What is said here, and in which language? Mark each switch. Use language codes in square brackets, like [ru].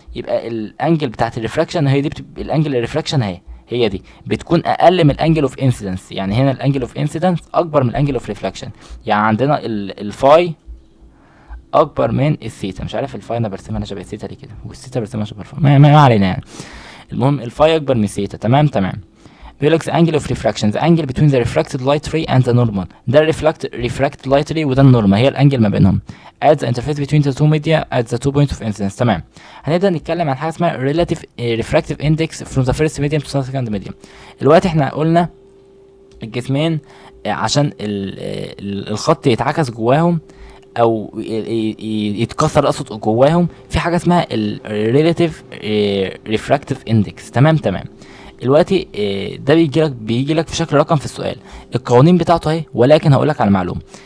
[ar] يبقى الانجل بتاعت الريفراكشن هي دي الانجل الريفراكشن هي دي بتكون اقل من الانجل اوف انسيدنس. يعني هنا الانجل اوف انسيدنس اكبر من الانجل اوف ريفراكشن. يعني عندنا الفاي اكبر من الثيتا. مش عارف الفاي انا برسمها شبه الثيتا ليه كده، والثيتا برسمها شبه الفاي، ما علينا يعني. المهم الفاي اكبر من الثيتا. تمام. بيقول لك [en] the angle of refraction the angle between the refracted light ray and the normal. [ar] ده [en] refracted light ray [ar] وده النورمال، هي الانجل ما بينهم [en] at the interface between the two media at the two points of incidence. [ar] تمام. هنبدأ نتكلم عن حاجة اسمها [en] relative refractive index from the first medium to the second medium. [ar] دلوقتي احنا قلنا الجسمين عشان الخط يتعكس جواهم او يتكسر اقصد جواهم، في حاجة اسمها relative refractive index. تمام. دلوقتي ده بيجي لك في شكل رقم في السؤال. القوانين بتاعته اهي، ولكن هقول لك على معلومه.